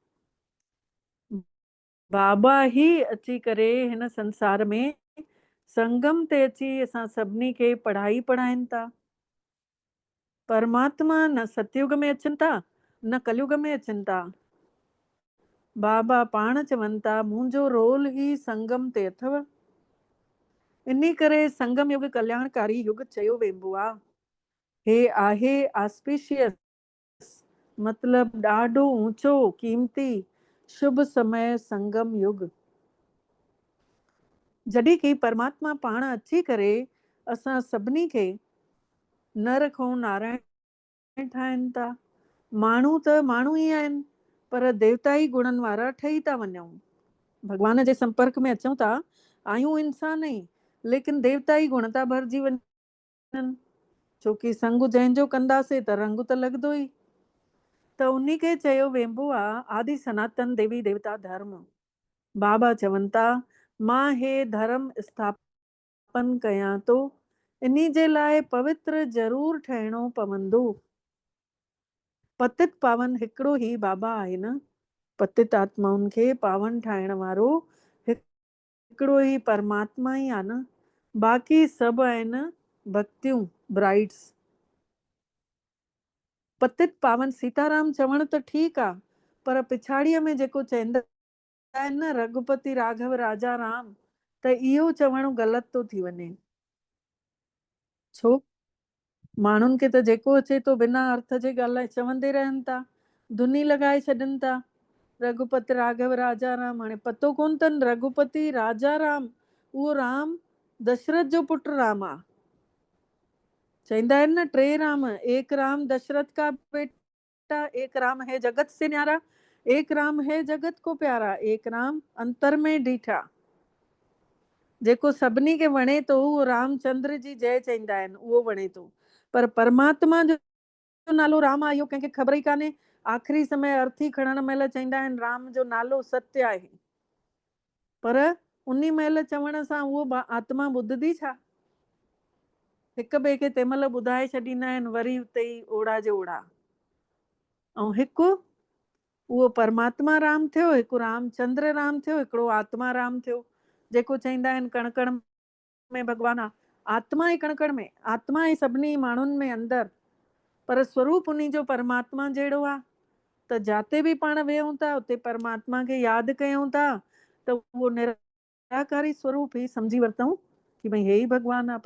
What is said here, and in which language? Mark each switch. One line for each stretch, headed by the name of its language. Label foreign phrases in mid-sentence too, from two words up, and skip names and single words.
Sindhi: बाबा ही अची करे हिन संसार में संगम ते अची असां सभिनी खे पढ़ाई पढ़ाइनि था। परमात्मा न सतयुग में अचनि था न कलयुग में अचनि था। बाबा पाण चवनि था मुंहिंजो रोल ई संगम ते अथव। इन करे संगम युग कल्याणकारी युग चयो वेंदो आहे। हे आहे ऑस्पिशियस, मतलब ॾाढो ऊंचो कीमती शुभ समय संगम युग। जॾहिं की परमात्मा पाण अची करे असां सभिनी खे नर खां नारायण ठाहिनि था। माण्हू त माण्हू ई आहिनि पर देवताई गुणनि वारा ठही था वञूं। भगवान जे संपर्क में अचूं था, आहियूं इंसान ई, लेकिन देवताई गुण था भरिजी वञनि, छोकी संग जंहिंजो कंदासीं त रंग त लॻंदो ई। त उन्ही खे चयो वेंबो आहे आदि सनातन देवी देवता धर्म। बाबा चवनि था मां हे धर्म स्थापन कयां थो, इन्ही जे लाइ पवित्र ज़रूर ठहिणो पवंदो। पतित पावन हिकिड़ो ई बाबा आहे न। पतित आत्माउनि खे पावन ठाहिण वारो हिकिड़ो ई परमात्मा ई आहे न। बाक़ी सभु आहिनि भक्तियूं, ब्राइड्स। पतित पावन सीताराम चवण त ठीकु आहे, पर पिछाड़ीअ में जेको चवंदा आहिनि न रघुपति राघव राजा राम, त इहो चवणु ग़लति थो थी वञे। छो? माण्हुनि खे त जेको अचे थो बिना अर्थ जे ॻाल्हाए चवंदे रहनि था, धुनी लॻाए छॾनि था रघुपति राघव राजा राम। हाणे पतो कोन अथनि रघुपति राजा राम उहो राम दशरथ जो पुटु राम आहे। चवंदा आहिनि न टे राम,
Hindi: एक राम दशरथ का बेटा, एक राम है जगत से न्यारा, एक राम है जगत को प्यारा, एक राम अंतर में डीठा।
Sindhi: जेको सभिनी खे वणे थो उहो रामचंद्र जी जय चवंदा आहिनि, उहो वणे थो। पर परमात्मा जो नालो राम आहे इहो कंहिंखे ख़बर ई कान्हे। आख़िरी समय अर्थी खणण महिल चवंदा आहिनि राम जो नालो सत्य आहे, पर उन महिल चवण सां उहो आत्मा ॿुधंदी छा? हिक ॿिए खे तंहिं महिल ॿुधाए छॾींदा आहिनि, वरी उते ई ओड़ा जो ओड़ा। ऐं हिकु उहो परमात्मा राम थियो, हिकु रामचंद्र राम थियो, हिकिड़ो आत्मा राम थियो। जेको चवंदा आहिनि कण कण में भॻवान आहे, आत्मा ई कण कण में, आत्मा ई सभिनी माण्हुनि में अंदरि, पर स्वरूप उन्ही जो परमात्मा जहिड़ो आहे। त जाते बि पाण वेहूं था उते परमात्मा खे यादि कयूं था त उहो निराकारी स्वरूप ई सम्झी वरितऊं कि भई हे ई भॻवान आहे।